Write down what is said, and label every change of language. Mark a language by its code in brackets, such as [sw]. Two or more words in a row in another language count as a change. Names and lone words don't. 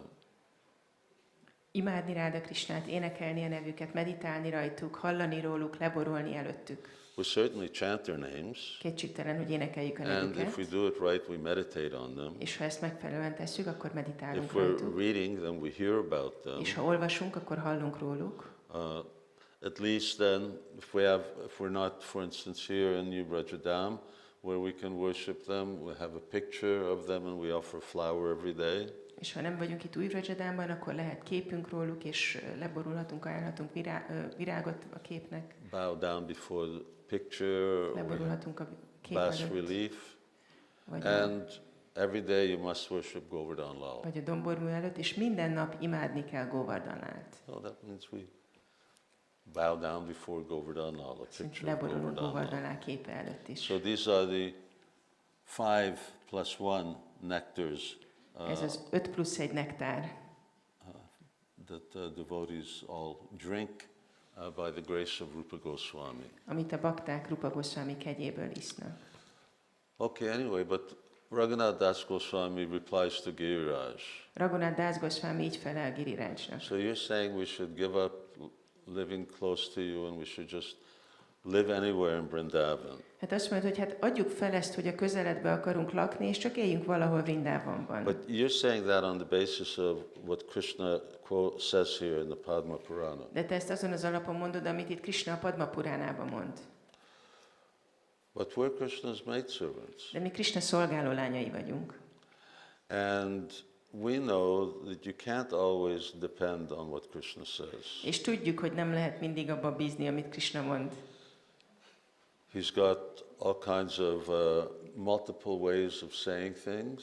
[hu] Imádni Ráda Krisnát, énekelni a nevüket, meditálni rajtuk, hallani róluk, leborulni előttük. [en] We certainly chant their names, [hu] Kétségtelen, hogy énekeljük a [en] and [hu] nevüket, [en] if we do it right, we meditate on them. [hu] és ha ezt megfelelően tesszük, akkor meditálunk [en] If we're [hu] rajtuk. [en] reading them, we hear about them. [hu] És ha olvasunk, akkor hallunk róluk. [en] At least then, if we're not, for instance, here in New Vraja-dhāma, where we can worship them, we have a picture of them and we offer flower every day. [hu] És ha nem vagyunk itt új Vraja-dhāmában, akkor lehet képünk róluk, és leborulhatunk, ajánlhatunk virágot a képnek. [en] Bow down before the picture, or [hu] Leborulhatunk a kép [en] bas [hu] előtt, [en] relief, [hu] vagy [en] and every day you must worship Govardhana Lal. [hu] vagy a dombormű előtt, és minden nap imádni kell Govardhanát. [en] So that means we bow down before Govardhana Lal, a picture of [hu] Leborulunk [en] Govardhana Lal. [hu] Govardhana képe előtt is. [en] So these are the 5+1 nectars [hu] Ez az 5+1 nektár, [en] that devotees all drink by the grace of Rupa Goswami. [hu] amit a bakták Rupa Goswami kegyéből isznak. [en] Okay, anyway, but Raghunath Das Goswami replies to Giriraj. [hu] Raghunath Das Goswami így felel Girirajnak. [en] So you're saying we should give up living close to you and we should just live anywhere in Vrindavan. [hu] Hát azt mondod, hogy hát adjuk fel ezt, hogy a közeledbe akarunk lakni, és csak éljünk valahol Vrindavanban. [en] But you're saying that on the basis of what Krishna quote says here in the Padma Purana. [hu] De te ezt azon az alapon mondod, amit itt Krishna a Padma Puránában mond. [en] But we're Krishna's maidservants. [hu] De mi Krishna szolgáló lányai vagyunk. [en] And we know that you can't always depend on what Krishna says. [hu] És tudjuk, hogy nem lehet mindig abba bízni, amit Krishna mond. [en] He's got all kinds of multiple ways of saying things.